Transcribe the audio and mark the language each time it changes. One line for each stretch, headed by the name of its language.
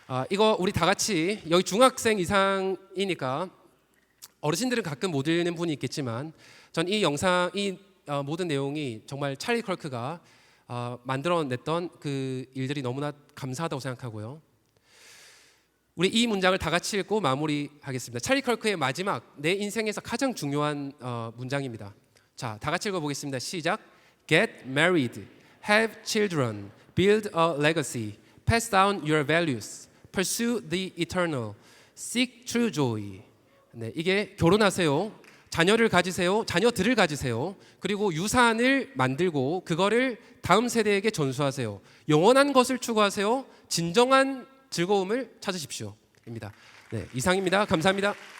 Korean: 이거 우리 다 같이, 여기 중학생 이상이니까 어르신들은 가끔 못 읽는 분이 있겠지만, 전 이 영상, 모든 내용이 정말 찰리 클커가 만들어냈던 그 일들이 너무나 감사하다고 생각하고요. 우리 이 문장을 다 같이 읽고 마무리하겠습니다. 찰리 클커의 마지막, 내 인생에서 가장 중요한 문장입니다. 자, 다 같이 읽어보겠습니다. 시작.
English: Get married, have children, build a legacy, pass down your values, pursue the eternal, seek true joy.
Korean: 네, 이게 결혼하세요, 자녀를 가지세요, 자녀들을 가지세요, 그리고 유산을 만들고 그거를 다음 세대에게 전수하세요. 영원한 것을 추구하세요. 진정한 즐거움을 찾으십시오. 입니다. 네, 이상입니다. 감사합니다.